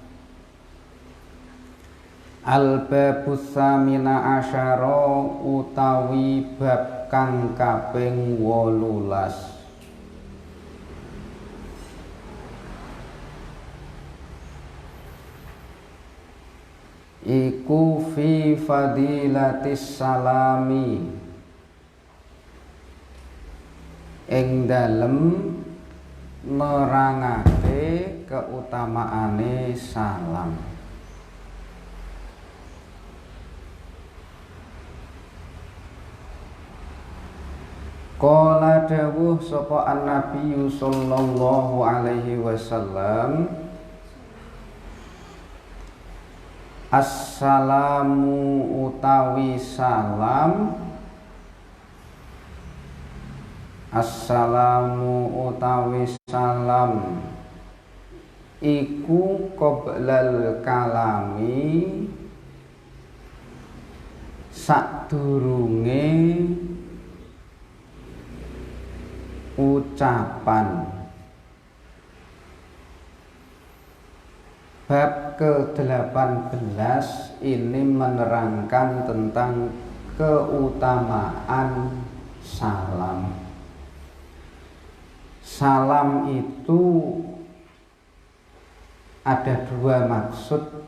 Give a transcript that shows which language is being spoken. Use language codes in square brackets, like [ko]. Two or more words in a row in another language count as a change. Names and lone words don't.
[ar] الباب الثامن عشر [jv] utawi bab kang kaping 18. Iku [ar] في فضيلة السلام, [jv] ing dalem nerangake keutamaane salam. [ar] قال [jv] dawuh sapa [ar] النبي صلى الله عليه وسلم, [jv] assalamu utawi salam, assalamu utawi salam iku [ar] قبل الكلام, [jv] sadurunge ucapan. [id] Bab ke-18 ini menerangkan tentang keutamaan salam. Salam itu ada dua maksud.